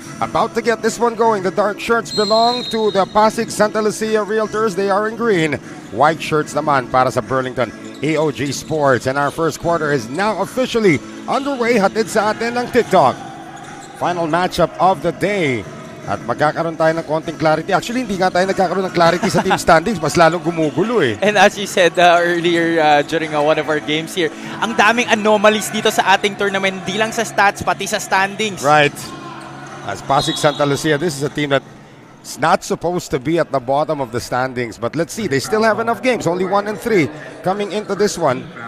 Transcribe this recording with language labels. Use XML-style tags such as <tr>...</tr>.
<en>About to get this one going. The dark shirts belong to the Pasig Santa Lucia Realtors. They are in green. White shirts</en> <tl>naman para sa Burlington EOG Sports.</tl> <en>And our first quarter is now officially underway.</en> <tl>Hatid sa atin ng TikTok.</tl> <en>Final matchup of the day.</en> <tl>At magkakaroon tayo ng konting clarity. Actually, hindi nga tayo nagkakaroon ng clarity sa team standings. Mas lalong gumugulo eh.</tl> <en>And as you said earlier during one of our games here,</en> <tl>ang daming anomalies dito sa ating tournament. Hindi lang sa stats, pati sa standings.</tl> <en>Right. As Pasig Santa Lucia, this is a team that's not supposed to be at the bottom of the standings. But let's see, they still have enough games. Only 1 and 3 coming into this one.</en>